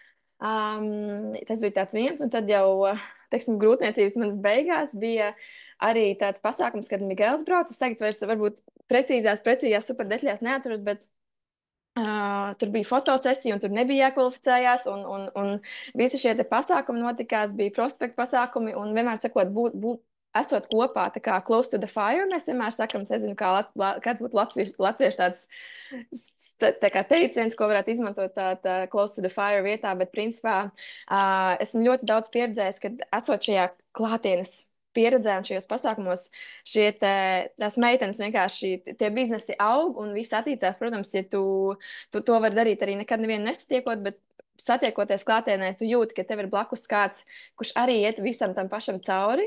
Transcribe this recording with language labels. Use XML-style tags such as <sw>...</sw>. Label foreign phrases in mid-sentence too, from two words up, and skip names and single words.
<lv>Tas bija tāds viens, un tad jau, teiksim, grūtniecības manas beigās bija arī tāds pasākums, kad Migēls brauc. Es tagad vairs varbūt precīzās super detaļās neatceros, bet tur bija fotosesija, un tur nebija jākvalificējās, un visi šie te pasākumi notikās, bija prospektu pasākumi, un vienmēr sakot, esot kopā, tā kā</lv> <en>close to the fire,</en> <lv>mēs vienmēr sakam, es nezinu, kāds būtu latviešu tāds tā kā teiciens, ko varētu izmantot tā</lv> <en>close to the fire</en> <lv>vietā, bet principā esmu ļoti daudz pieredzējis, kad esot šajā klātienes pieredzē un šajos pasākumos tās meitenes vienkārši tie biznesi aug un viss attīstās. Protams, ja tu to vari darīt arī nekad nevienu nesatiekot, bet satiekoties klātienē, tu jūti, ka tev ir blakus kāds, kurš arī iet visam tam pašam cauri.</lv>